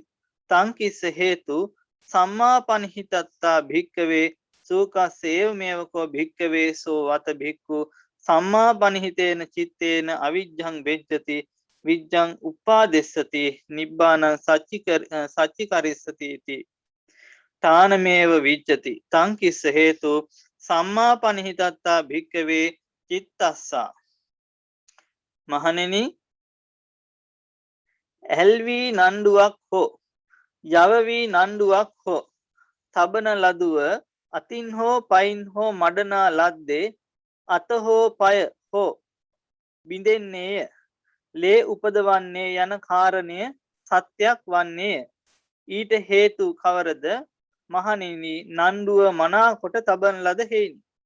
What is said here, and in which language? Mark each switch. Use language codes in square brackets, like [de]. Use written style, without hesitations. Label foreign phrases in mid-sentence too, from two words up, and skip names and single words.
[pi] තං කිස්ස හේතු සම්මා පනිහිතත්තා භික්කවේ සූකස්සේව මේවකෝ භික්කවේ සෝ වත භික්ඛු සම්මා පනිහිතේන චිත්තේන අවිජ්ජං වෙජ්ජති විජ්ජං උපාදිස්සති නිබ්බානං සච්චිකරිස්සති ති තානමේව විජ්ජති තං කිස්ස හේතු සම්මා පනිහිතත්තා භික්කවේ චිත්තස්සා මහණෙනි [si] ඇල්වී නණ්ඩුවක් හෝ යවවී නණ්ඩුවක් හෝ තබන ලදුව අතින් හෝ පයින් හෝ මඩනා ලද්දේ අත හෝ පය හෝ බිඳෙන්නේය ලේ උපදවන්නේ යන කාරණය සත්‍යයක් වන්නේය ඊට හේතු කවරද මහණෙනි නණ්ඩුව මනා කොට තබන ලද හේයිනි